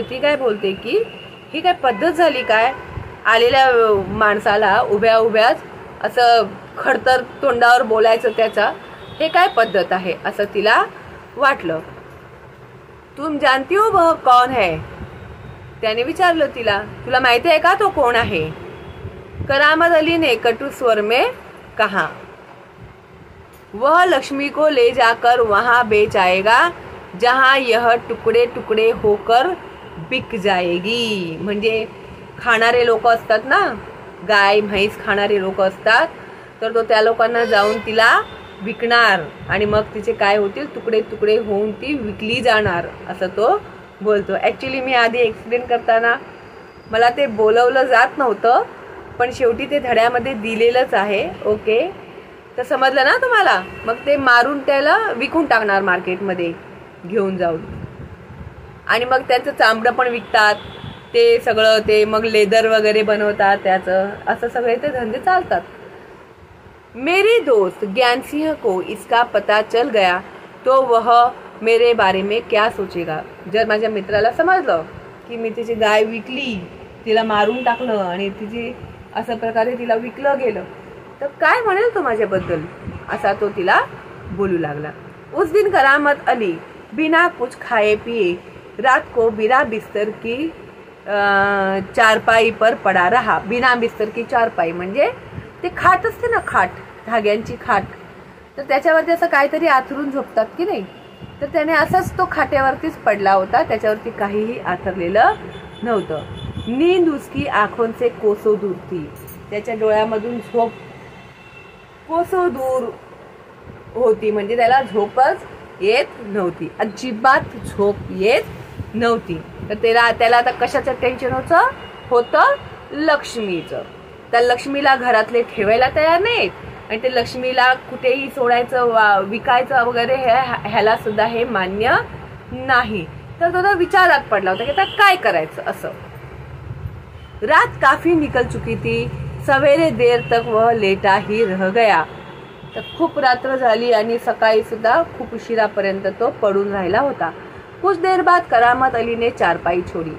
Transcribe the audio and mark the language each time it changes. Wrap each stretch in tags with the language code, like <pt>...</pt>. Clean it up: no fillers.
<mr>ती काय बोलते की ही काय पद्धत झाली काय, आलेल्या माणसाला उभ्या उभ्याच असं खडतर तोंडावर बोलायचं, त्याचा हे काय पद्धत आहे असं तिला वाटलं.</mr> <hi>तुम जानती हो वह कौन है?</hi> <mr>त्याने विचारलं तिला, तुला माहिती आहे का तो कोण आहे?</mr> <hi>करामत अली ने कटु स्वर में कहा, वह लक्ष्मी को ले जाकर वहां बेच आएगा जहां यह टुकड़े टुकड़े होकर बिक जाएगी.</hi> <mr>म्हणजे खाणारे लोक असतात ना, गाय म्हैस खाणारे लोक असतात, तर तो त्या लोकांना जाऊन तिला विकणार आणि मग तिचे काय होतील, तुकडे तुकडे होऊन ती विकली जाणार, असं तो बोलतो. ॲक्च्युली मी आधी एक्सप्लेन करताना मला ते बोलवलं जात नव्हतं, पण शेवटी ते धड्यामध्ये दिलेलंच आहे. ओके, तर समजलं ना तुम्हाला. मग ते मारून त्याला विकून टाकणार मार्केटमध्ये घेऊन जाऊन, आणि मग त्याचं चामडं पण विकतात, ते सगळं ते मग लेदर वगैरे बनवतात त्याचं, असं सगळे ते धंदे चालतात.</mr> <hi>मेरी दोस्त ज्ञान सिंह को इसका पता चल गया तो वह मेरे बारे में क्या सोचेगा.</hi> <mr>जर माझ्या मित्राला समजलं की मी तिची गाय विकली, तिला मारून टाकलं आणि तिची अशा प्रकारे तिला विकलं गेलं, तर काय म्हणेल तो माझ्याबद्दल, असा तो तिला बोलू लागला.</mr> <hi>उस दिन करामत अली बिना कुछ खाए पिए रात को बिना बिस्तर की चारपाई पर पड़ा रहा. बिना बिस्तर की चारपाई</hi> <mr>म्हणजे ते खाट असते ना, खाट, धाग्यांची खाट, तर त्याच्यावरती असं काहीतरी आथरून झोपतात की नाही, तर त्याने असंच तो खाट्यावरतीच पडला होता, त्याच्यावरती काहीही आथरलेलं नव्हतं.</mr> <hi>नींद उसकी आँखों से कोसों दूर थी.</hi> <mr>त्याच्या डोळ्यामधून झोप कोसों दूर होती, म्हणजे त्याला झोपच येत नव्हती, अजिबात झोप येत नव्हती. तर त्याला आता कशाचं टेन्शन होतं, लक्ष्मीचं. त्या लक्ष्मीला घरातले ठेवायला तयार नाहीत आणि ते लक्ष्मीला कुठेही सोडायचं, विकायचं वगैरे ह्याला सुद्धा हे मान्य नाही. तर तो विचारात पडला होता की आता काय करायचं असं.</mr> <hi>रात काफी निकल चुकी थी, सवेरे देर तक वह लेटा ही रह गया.</hi> <mr>तर खूप रात्र झाली आणि सकाळी सुद्धा खूप उशिरापर्यंत तो पडून राहिला होता.</mr> <hi>कुछ देर बाद करामत अली ने चारपाई छोड़ी.</hi>